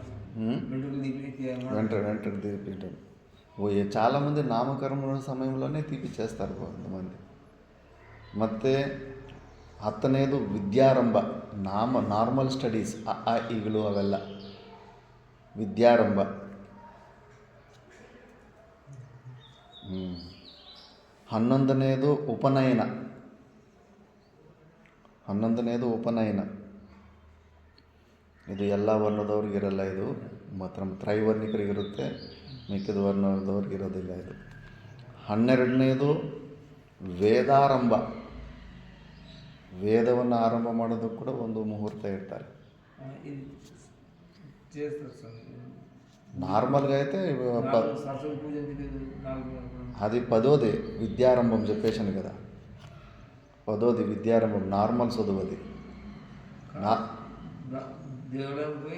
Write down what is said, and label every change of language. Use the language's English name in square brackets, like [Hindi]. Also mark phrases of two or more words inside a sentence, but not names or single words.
[Telugu] వెంట్రుకలు తీపి వెంటనే తీపియటం. చాలామంది నామకరణ సమయంలోనే తీపిచ్చేస్తారు కొంతమంది. [Kannada] ಮತ್ತೆ ಹತ್ತನೇದು ವಿದ್ಯಾರಂಭ, [English] normal studies, [Kannada] ಈಗಲೂ ಅವೆಲ್ಲ ವಿದ್ಯಾರಂಭ. 11ನೇದು ಉಪನಯನ. ಇದು ಎಲ್ಲ ವರ್ಣದವ್ರಿಗೆ ಇರಲ್ಲ, ಇದು ಮಾತ್ರ ತ್ರೈವರ್ಣಿಕರಿಗಿರುತ್ತೆ, ಮಿಕ್ಕಿದ ವರ್ಣದವ್ರಿಗೆ ಇರೋದಿಲ್ಲ ಇದು. 12ನೇದು ವೇದಾರಂಭ. ವೇದವನ್ನು ಆರಂಭ ಮಾಡೋದಕ್ಕೆ ಕೂಡ ಒಂದು ಮುಹೂರ್ತ ಇರ್ತಾರೆ. [Telugu] చేస్తారు సార్. నార్మల్గా అయితే సరస్వతి పూజ అది 10వ విద్యారంభం చెప్పేశాను కదా, 10వ విద్యారంభం నార్మల్ చదువు అది. దేవాలయం పోయి